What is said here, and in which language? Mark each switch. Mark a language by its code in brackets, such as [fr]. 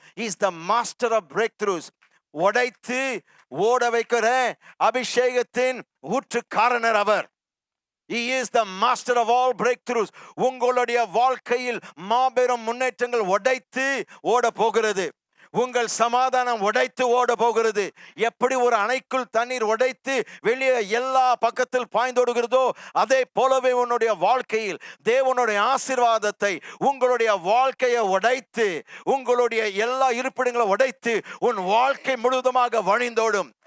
[en] Is the master of breakthroughs. [ta] உடைத்து ஓட வைக்கிற அபிஷேகத்தின் ஊற்றுக்காரனர் அவர். [en] He is the master of all breakthroughs. [ta] உங்களுடைய வாழ்க்கையில் மாபெரும் முன்னேற்றங்கள் உடைத்து ஓட போகிறது. உங்கள் சமாதானம் உடைத்து ஓட போகிறது. எப்படி ஒரு அணைக்குள் தண்ணீர் உடைத்து வெளியே எல்லா பக்கத்தில் பாய்ந்தோடுகிறதோ, அதே போலவே உன்னுடைய வாழ்க்கையில் தேவனுடைய ஆசீர்வாதத்தை, உங்களுடைய வாழ்க்கையை உடைத்து, உங்களுடைய எல்லா இருப்பிடங்களை உடைத்து உன் வாழ்க்கை முழுவதுமாக வழிந்தோடும்.